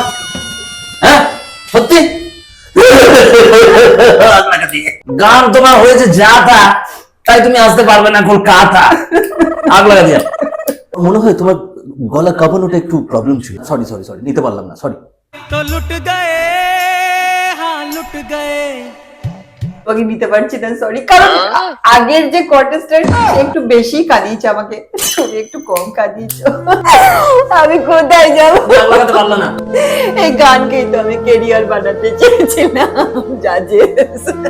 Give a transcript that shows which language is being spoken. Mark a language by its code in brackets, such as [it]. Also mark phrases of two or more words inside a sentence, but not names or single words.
[bn] হ্যাঁ সত্যি? গান তোমার হয়েছে যা তা, তাই তুমি আসতে পারবে না কলকাতা। [hi] आग लगा दिया। [bn] মনে হয় তোমার গলা কাঁপানোটা একটু প্রবলেম ছিল। সরি সরি সরি, নিতে পারলাম না, সরি। [hi] तो लुट गए हाँ लुट गए। [bn] তোমাকে নিতে পারছি না, সরি। কারণ আগের যে কন্টেস্ট্যান্ট সে একটু বেশি কাঁদিয়েছে আমাকে, তুমি একটু কম কাঁদিয়েছো। আমি কোথায় যাবো? আগ লাগাতে পারলো না। এই গানকেই তো আমি কেরিয়ার বানাতে চেয়েছিলাম, জাজেস।